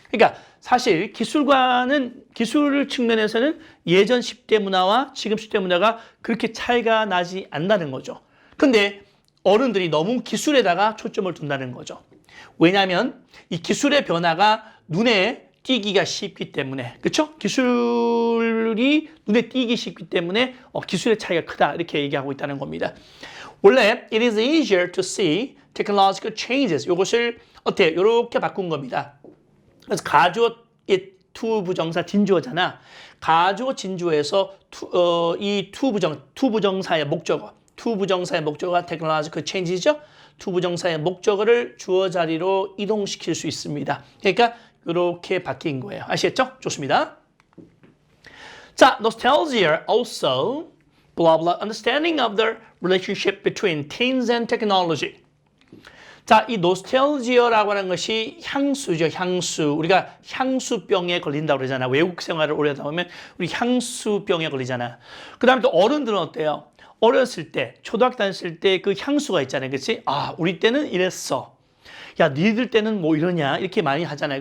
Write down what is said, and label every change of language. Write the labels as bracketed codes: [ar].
[ko] 그러니까 사실 기술 측면에서는 예전 10대 문화와 지금 10대 문화가 그렇게 차이가 나지 않는다는 거죠. 근데 어른들이 너무 기술에다가 초점을 둔다는 거죠. 왜냐하면 이 기술의 변화가 눈에 띄기가 쉽기 때문에, 그렇죠? 기술이 눈에 띄기 쉽기 때문에 기술의 차이가 크다 이렇게 얘기하고 있다는 겁니다. [en] 원래 it is easier to see technological changes. [ko] 이것을 어때요? 이렇게 바꾼 겁니다. 그래서 가주어 to 부정사 진주어잖아. 가주어 진주어에서 이 to 부정사의 목적어가 technological change죠. to 부정사의 목적어를 주어 자리로 이동시킬 수 있습니다. 그러니까 이렇게 바뀐 거예요. 아시겠죠? 좋습니다. 자, [en] nostalgia also blah blah understanding of the relationship between teens and technology. [ko] 자, 이 노스텔지어라고 하는 것이 향수죠, 향수. 우리가 향수병에 걸린다고 그러잖아. 외국 생활을 오래 하다 보면 우리 향수병에 걸리잖아. 그 다음에 또 어른들은 어때요? 어렸을 때, 초등학교 다녔을 때 그 향수가 있잖아요. 그렇지? 아, 우리 때는 이랬어. 야, 니들 때는 뭐 이러냐? 이렇게 많이 하잖아요.